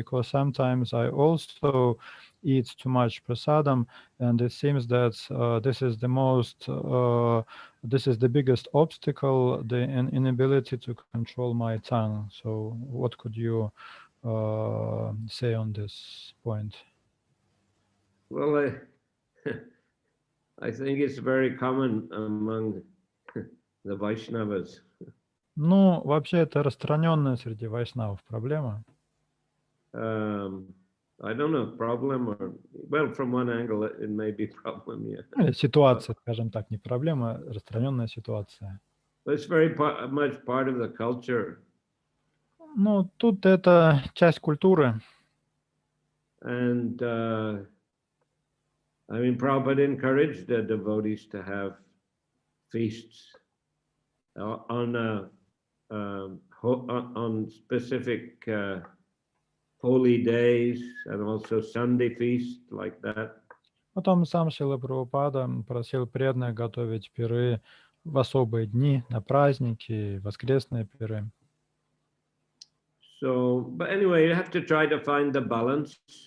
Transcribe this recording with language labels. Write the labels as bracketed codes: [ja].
[en] Because sometimes I also eat too much prasadam, and it seems that this is the biggest obstacle, the inability to control my tongue. So what could you say on this point? Well, I think it's very common among the Vaishnavas. [ru] Ну, вообще это распространенная среди вайшнавов проблема. [en] I don't know, problem or, well, from one angle it may be problem, yeah. [ru] Ситуация, скажем так, не проблема, а распространенная ситуация. [en] But it's very much part of the culture. [ru] Ну, тут это часть культуры. [en] And I mean, Prabhupada encouraged the devotees to have feasts on specific holy days, and also Sunday feast like that. [ru] Потом сам Шрила Прабхупада просил преданных готовить пиры в особые дни, на праздники, воскресные пиры. [en] So, but anyway, you have to try to find the balance.